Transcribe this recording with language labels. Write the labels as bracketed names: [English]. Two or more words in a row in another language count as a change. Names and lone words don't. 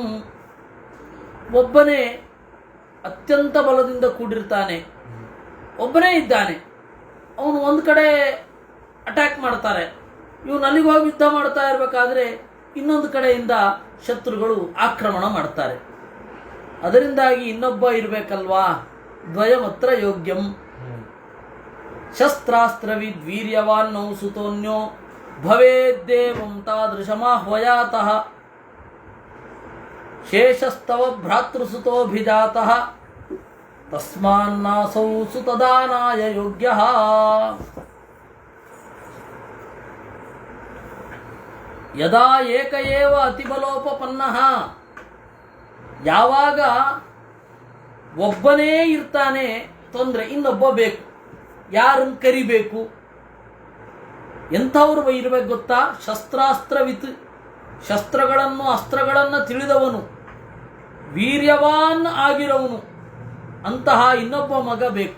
[Kannada] ಒಬ್ಬನೇ ಅತ್ಯಂತ ಬಲದಿಂದ ಕೂಡಿರ್ತಾನೆ, ಒಬ್ಬನೇ ಇದ್ದಾನೆ. ಅವನು ಒಂದು ಕಡೆ ಅಟ್ಯಾಕ್ ಮಾಡ್ತಾರೆ, ಇವನು ಅಲ್ಲಿಗೆ ಹೋಗಿ ಯುದ್ಧ ಮಾಡ್ತಾ ಇರಬೇಕಾದ್ರೆ ಇನ್ನೊಂದು ಕಡೆಯಿಂದ ಶತ್ರುಗಳು ಆಕ್ರಮಣ ಮಾಡ್ತಾರೆ. ಅದರಿಂದಾಗಿ ಇನ್ನೊಬ್ಬ ಇರಬೇಕಲ್ವಾ, [Sanskrit] ದ್ವಯಮತ್ರ ಯೋಗ್ಯಂ. ಶಸ್ತ್ರಾಸ್ತ್ರವಿದ್ವೀರ್ಯವಾನ್ನೌ ಸುತೋನ್ಯೋ ಭವೇದ್ದೇವಂ ತಾದೃಶಮಾಹ್ವಯಾತಃ ಶೇಷಸ್ತವ ಭ್ರಾತೃಸುತೋಭಿಜಾತಃ ತಸ್ಮಾನ್ನಾಸೌ ಸುತದಾನಾಯ ಯೋಗ್ಯಃ. ಯದಾ ಏಕ ಏವ ಅತಿಬಲೋಪಪನ್ನಃ. [Kannada] ಯಾವಾಗ ಒಬ್ಬನೇ ಇರ್ತಾನೆ ತೊಂದರೆ, ಇನ್ನೊಬ್ಬ ಬೇಕು. ಯಾರನ್ನು ಕರಿಬೇಕು? ಎಂಥವ್ರು ಇರಬೇಕು ಗೊತ್ತಾ? ಶಸ್ತ್ರಾಸ್ತ್ರವಿತ್, ಶಸ್ತ್ರಗಳನ್ನು ಅಸ್ತ್ರಗಳನ್ನು ತಿಳಿದವನು, ವೀರ್ಯವಾನ್ ಆಗಿರವನು, ಅಂತಹ ಇನ್ನೊಬ್ಬ ಮಗ ಬೇಕು.